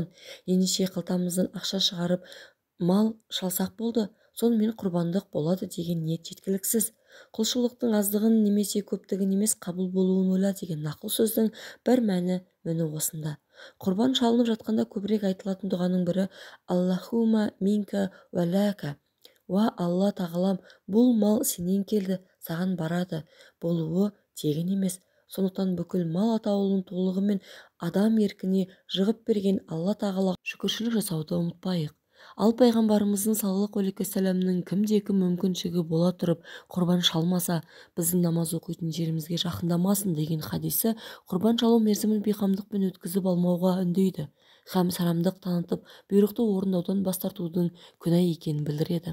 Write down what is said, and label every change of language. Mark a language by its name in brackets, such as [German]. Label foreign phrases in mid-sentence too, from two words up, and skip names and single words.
[Kazakh] Ендеше қалтамыздан ақша шығарып мал шалсақ болды, сонымен құрбандық болады деген ниет жеткіліксіз. Құлшылықтың аздығын немесе көптігін емес, қабыл болуын ойла деген нақыл сөздің бір мәні міне осында. Құрбан шалынып жатқанда көбірек айтылатын дұғаның бірі [Arabic] اللهم منك ولك. [Kazakh] Уа Алла тағалам, бұл мал сенен келді, саған барады, болуы тегін емес. Сондықтан бүкіл мал атаулының толығымен адам еркіне жығып берген Алла тағалаға шүкіршілік жасауды ұмытпайық. Ал пайғамбарымыздың [Arabic] صلى الله عليه وسلم [Kazakh] кімде-кім мүмкіншілігі бола тұрып құрбан шалмаса, біздің намаз оқитын жерімізге жақындамасын деген хадисі құрбан шалу мерзімін бейқамдықпен өткізіп алмауға үндейді, һәм сарамдық танытып бұйрықты орындаудан бас тартудың күнә екенін білдіреді.